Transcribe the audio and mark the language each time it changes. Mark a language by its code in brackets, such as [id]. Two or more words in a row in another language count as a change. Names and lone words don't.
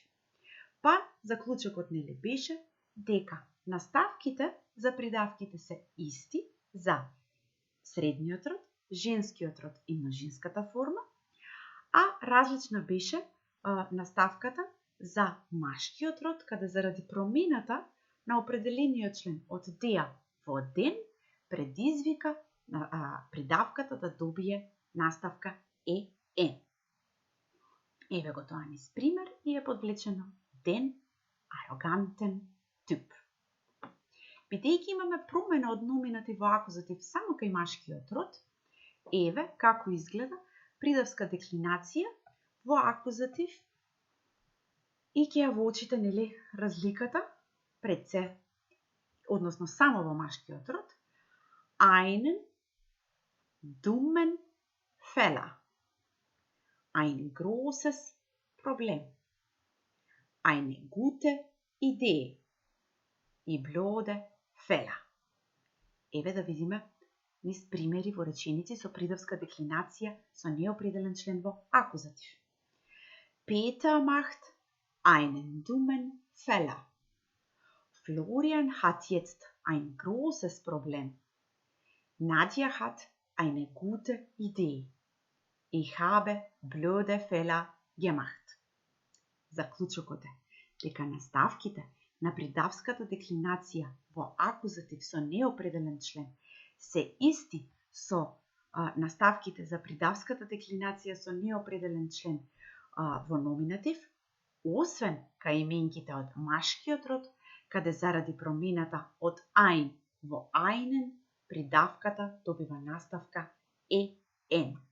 [mk] Па заклучокот нели беше дека наставките за придавките се исти за средниот род, женскиот род и множинската форма, а различна беше наставката за машкиот род, каде заради промената на определениот член од der во den предизвика придавката да добие наставка en. Еве го тоа низ пример и е подвлечено [de] den arroganten Typ. [mk] Бидејќи имаме промена од номинатив во акузатив само кај машкиот род, еве како изгледа придавска деклинација во акузатив и ќе ја воочите нели разликата пред се, односно само во машкиот род, [de] einen dummen Fehler, ein großes Problem, eine gute Idee и blöde Fehler. [mk] Еве да видиме низ примери во реченици со придавска деклинација со неопределен член во акузатив. [de] Peter macht einen dummen Fehler. Florian hat jetzt ein großes Problem. Nadja hat eine gute Idee. Ich habe blöde Fehler gemacht. [mk] Заклучокот е дека наставките на придавската деклинација во акузатив со неопределен член се исти со наставките за придавската деклинација со неопределен член во номинатив, освен кај именките од машкиот род, каде заради промената од ein во einen придавката добива наставка en.